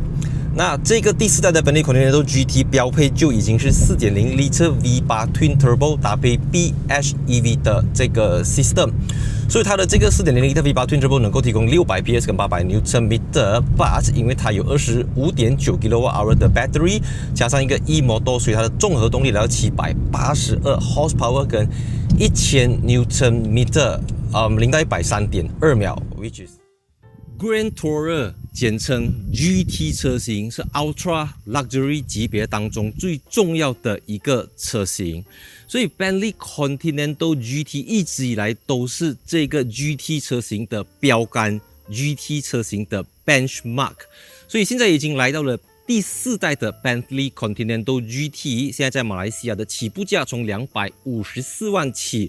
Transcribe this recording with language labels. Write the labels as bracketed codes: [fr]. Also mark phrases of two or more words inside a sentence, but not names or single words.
[zh] 那这个第4代的 Bentley Continental GT 標配就已經是 [en] 4.0 litre V8 Twin Turbo [zh] 搭配 PHEV 的這個 system， 所以它的這個 [en] 4.0 litre V8 Twin Turbo [zh] 能夠提供600 PS 跟800 Nm，but 因為它有 25.9 kWh 的 battery， 加上一個 e-motor， 所以它的綜合動力來到782 horsepower 跟1000 Nm， 0到100 3.2秒 ， [en] which is Grand Tourer [zh] 簡稱 GT 車型，是 [en] Ultra Luxury [zh] 級別當中最重要的一個車型，所以 Bentley Continental GT 一直以來都是這個 GT 車型的標杆 ，GT 車型的 benchmark， 所以現在已經來到了第4代的 Bentley Continental GT， 現在在馬來西亞的起步價從254萬起。